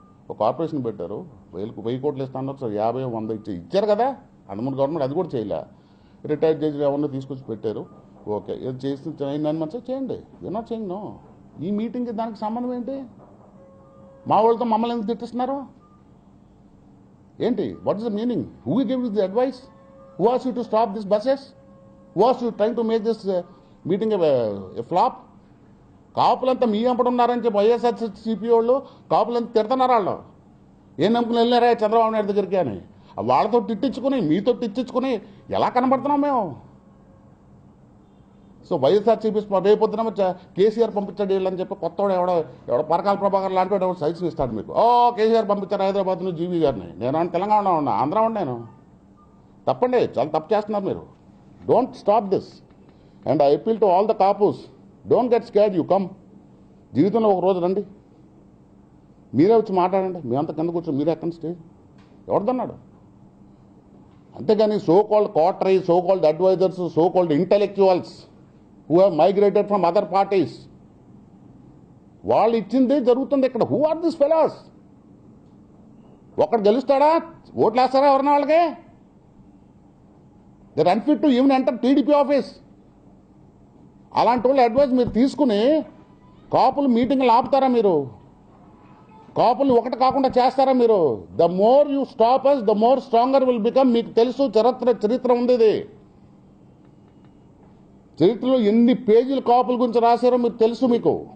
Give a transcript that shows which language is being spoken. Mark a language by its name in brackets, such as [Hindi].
[Telugu] ఒక కార్పొరేషన్ పెట్టారు, 1000 కోట్లు ఇస్తున్నారు సార్, 50, 100 ఇచ్చారు కదా. అందుముందు గవర్నమెంట్ అది కూడా చేయలే. రిటైర్డ్ జడ్జి ఎవరినో తీసుకొచ్చి పెట్టారు. ఓకే, ఇది చేసి 9 మంత్స్ చేయండి. యూ నాట్ చేయండి. నో, ఈ మీటింగ్కి దానికి సంబంధం ఏంటి? మా వాళ్ళతో మమ్మల్ని ఎందుకు తిట్టిస్తున్నారు ఏంటి? [English] What is the meaning? Who give the advice? Who asked you to stop these buses? Who asked you trying to make this meeting a flop? [Telugu] కాపులంతా మీ వెంపడు ఉన్నారని చెప్పి వైఎస్ఆర్సీపీ వాళ్ళు కాపులంతా తిడుతున్నారు. వాళ్ళు ఏం నమ్ముకుని వెళ్ళారా చంద్రబాబు నాయుడు దగ్గరికి అని. వాళ్ళతో తిట్టించుకుని మీతో తిట్టించుకుని ఎలా కనబడుతున్నాం మేము? సో వైఎస్ఆర్సీపీ రేపొద్దున కేసీఆర్ పంపించాడు వీళ్ళని చెప్పి కొత్తవాడు ఎవడో పరకాల ప్రభాకర్ లాంటి వాడు ఎవరు సైన్స్ ఇస్తాడు మీకు. కేసీఆర్ పంపించారు హైదరాబాద్ నుంచి జీవీ గారిని. నేను తెలంగాణ ఉన్నా, ఆంధ్ర ఉన్నాను. తప్పండి, చాలా తప్పు చేస్తున్నారు మీరు. [English] Don't stop this. And I appeal to all the Kapus, don't get scared. You come. [Telugu] జీవితంలో ఒక రోజు రండి, మీరే వచ్చి మాట్లాడండి. మేమంతా కింద కూర్చొని మీరే ఎక్కడ స్టేజ్ ఎవరిదన్నాడు? అంతేగాని [English] so called coterie, so called advisers, so called intellectuals who have migrated from other parties, [Telugu] వాళ్ళు ఇచ్చిందే జరుగుతుంది ఇక్కడ. [English] Who are this fellows? [Telugu] ఒకడు గెలుస్తాడా? ఓట్లు వేస్తారా ఎవరన్నా వాళ్ళకి? [English] They're unfit to even enter TDP office. [Telugu] అలాంటి వాళ్ళు అడ్వైజ్ మీరు తీసుకుని కాపులు మీటింగ్లు ఆపుతారా? మీరు కాపులు ఒకటి కాకుండా చేస్తారా? మీరు [English] The more you stop us the more stronger will become. [Telugu] మీకు తెలుసు, చరిత్ర ఉంది. ఇది చరిత్రలో ఎన్ని పేజీలు కాపుల గురించి రాశారో మీకు తెలుసు. మీకు